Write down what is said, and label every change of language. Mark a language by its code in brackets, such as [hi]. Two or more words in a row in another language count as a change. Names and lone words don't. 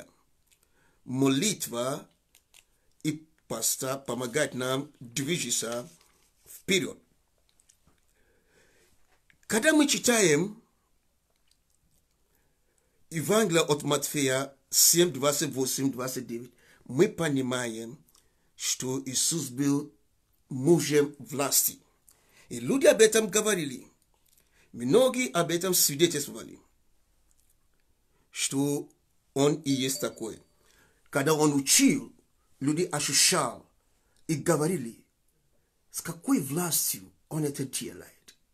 [ru] Молитва и поста помогают нам двигаться вперед. Когда мы читаем Евангелие от Матфея 7, 28, 29, мы понимаем, что Иисус был [sr] mužem vlasti. I ljudi [ru] об этом говорили. Многие об этом свидетельствовали, что он и есть такой. Когда он учил, люди ощущали и говорили, с какой властью он это делает.